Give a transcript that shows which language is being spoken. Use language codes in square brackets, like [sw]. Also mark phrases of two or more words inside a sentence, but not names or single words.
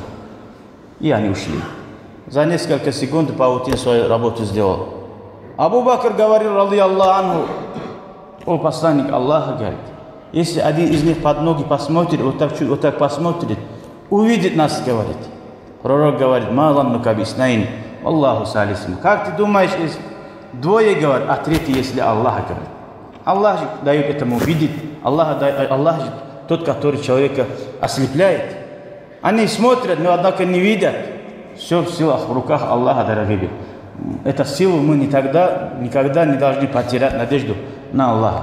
[ru] И они ушли. За несколько секунд паутин свою работу сделал. Абу Бакр говорил, [ar] رضي الله عنه, [ru] о посланник Аллаха, говорит, если один из них под ноги посмотрит, вот так посмотрит, увидит нас, говорит. Пророк говорит, [ar] ما ظنك باثنين الله ثالثهما. [ru] Как ты думаешь, двое говорят, а третий, если Аллах говорит. Аллах дает этому видеть. Аллах же тот, который человека ослепляет. Они смотрят, но однако не видят. Все в силах, в руках Аллаха, дорогие. Эту силу мы никогда не должны потерять надежду на Аллаха.